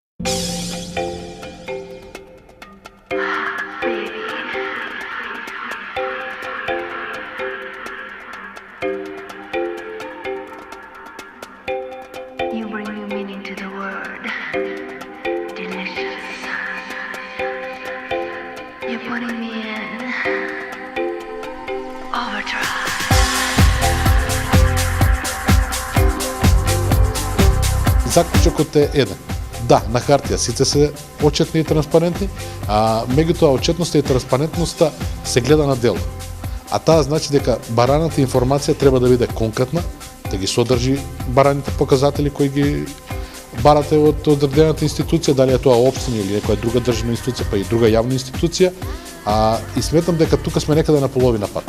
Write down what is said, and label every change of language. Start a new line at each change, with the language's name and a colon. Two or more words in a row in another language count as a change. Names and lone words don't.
English: You bring new meaning to the word. Delicious. You're putting me in overdrive.
Macedonian: Заклучокот е еден. Да, на хартија сите се отчетни и транспарентни, а меѓутоа отчетноста и транспарентноста се гледа на дело. А таа значи дека бараната информација треба да биде конкретна, да ги содржи бараните показатели кои ги барате од одредената институција, дали е тоа општина или некоја друга државна институција, па и друга јавна институција, и сметам дека тука сме некаде на половина пат.